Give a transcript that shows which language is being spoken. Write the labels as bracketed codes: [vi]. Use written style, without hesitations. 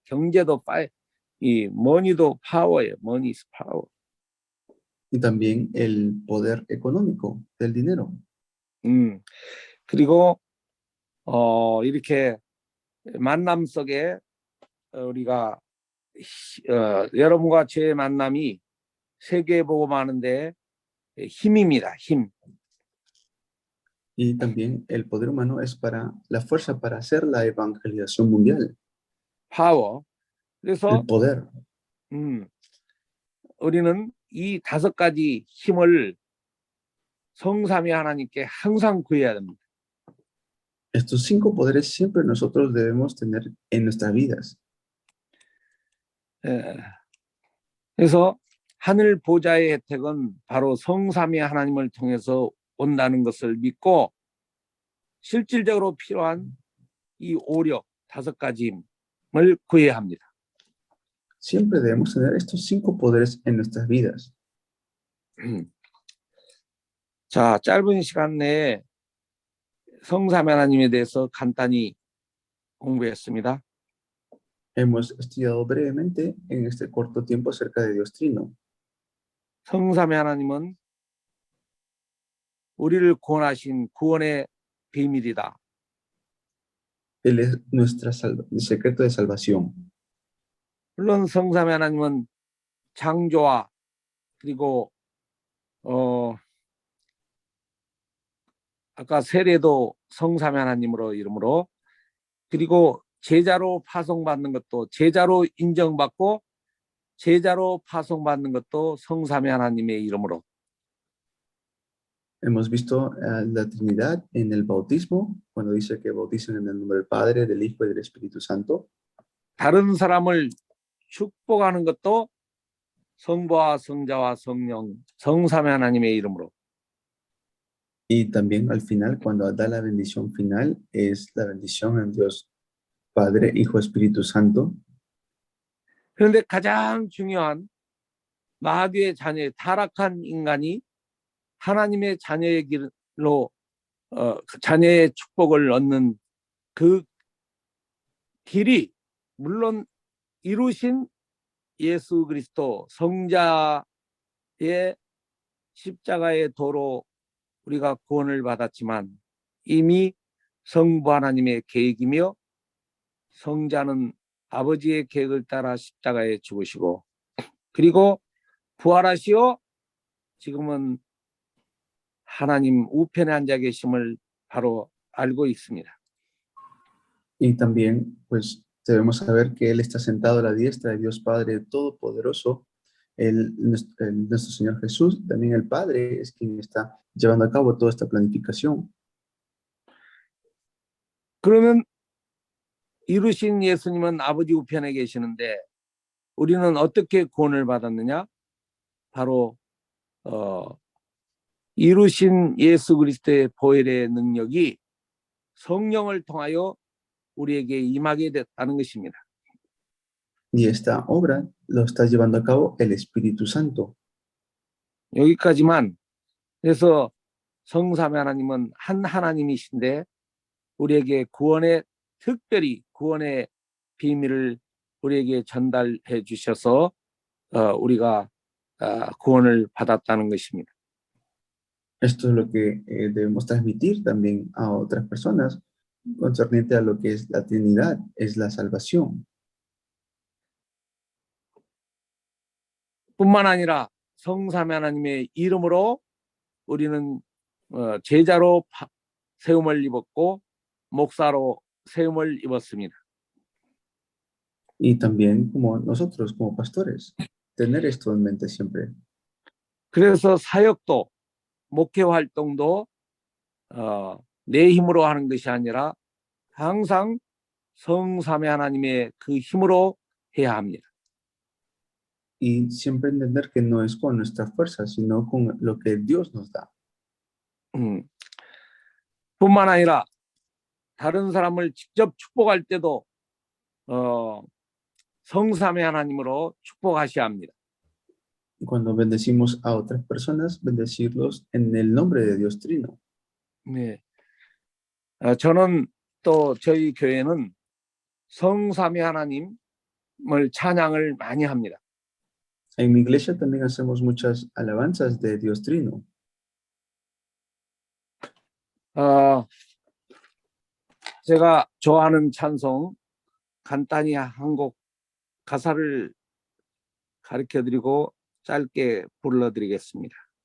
[ko] 경제도 이 머니도 파워예요. [en] money is power. [es] Y también el poder económico del dinero. [ko] 그리고 이렇게 만남 속에 우리가 여러분과 제 만남이 세계 복음하는데 힘입니다. 힘. [es] Y también el poder humano es para la fuerza para hacer la evangelización mundial. [ko] 파워. 그래서 [es] El poder. [ko] 우리는 이 5가지 힘을 성삼위 하나님께 항상 구해야 됩니다. [es] Estos 5 poderes siempre nosotros debemos tener en nuestras vidas. [ko] 그래서 하늘 보좌의 혜택은 바로 성삼위 하나님을 통해서 온다는 것을 믿고 실질적으로 필요한 이 오력 5가지를 구해야 합니다. [es] Siempre debemos tener estos 5 poderes en nuestras vidas. [ko] 자, 짧은 시간 내에 성삼위 하나님에 대해서 간단히 공부했습니다. [es] Hemos estudiado brevemente en este corto tiempo acerca de Dios Trino. [ko] 성삼위 하나님은 우리를 구원하신 구원의 비밀이다. [es] Él es nuestro secreto de salvación. [ko] 물론 성삼위 하나님은 창조와 그리고 아까 세례도 성삼위 하나님으로 이름으로, 그리고 제자로 파송받는 것도, 제자로 인정받고 제자로 파송받는 것도 성삼위 하나님의 이름으로. [es] Hemos visto la Trinidad en el bautismo, cuando dice que bautizan en el nombre del Padre, del Hijo y del Espíritu Santo. [ko] 다른 사람을 축복하는 것도 성부와 성자와 성령, 성삼위 하나님의 이름으로. [es] Y también al final, cuando da la bendición final, es la bendición en Dios Padre, Hijo, Espíritu Santo. [ko] 그런데 가장 중요한 마귀의 자녀의 타락한 인간이 하나님의 자녀의 길로 자녀의 축복을 얻는 그 길이, 물론 이루신 예수 그리스도 성자의 십자가의 도로 우리가 구원을 받았지만, 이미 성부 하나님의 계획이며 성자는 아버지의 계획을 따라 십자가에 죽으시고, 그리고 부활하시어 지금은 하나님 우편에 앉아 계심을 바로 알고 있습니다. [es] Y también, pues, debemos saber que Él está sentado a la diestra de Dios Padre Todopoderoso. Nuestro Señor Jesús, también el Padre, es quien está llevando a cabo toda esta planificación. [ko] 그러면 이루신 예수님은 아버지 우편에 계시는데 우리는 어떻게 구원을 받았느냐? 바로 이루신 예수 그리스도의 보혈의 능력이 성령을 통하여 우리에게 임하게 됐다는 것입니다. [es] Y esta obra lo está llevando a cabo el Espíritu Santo. [ko] 여기까지만. 그래서 성삼위 하나님은 한 하나님이신데 우리에게 구원의, 특별히 구원의 비밀을 우리에게 전달해 주셔서 우리가 구원을 받았다는 것입니다. [es] Esto es lo que debemos transmitir también a otras personas concerniente a lo que es la Trinidad, es la salvación. [ko] 뿐만 아니라 성삼위 하나님의 이름으로 우리는 제자로 세움을 입었고 목사로 세움을 입었습니다. [es] Y también como nosotros, como pastores, tener esto en mente siempre. [ko] 그래서 사역도, 목회 활동도 내 힘으로 하는 것이 아니라 항상 성삼위 하나님의 그 힘으로 해야 합니다. [es] Y siempre entender que no es con nuestra fuerza, sino con lo que Dios nos da. [ko] 뿐만 아니라 다른 사람을 직접 축복할 때도 성삼위 하나님으로 축복하셔야 합니다. [es] Cuando bendecimos a otras personas, bendecirlos en el nombre de Dios Trino. [ko] 네. 저는 또 저희 교회는 성삼위 하나님을 찬양을 많이 합니다. [es] En mi iglesia también hacemos muchas alabanzas de Dios Trino. [ko] 제가 좋아하는 찬송 간단히 한 곡 가사를 가르쳐드리고 짧게 불러드리겠습니다.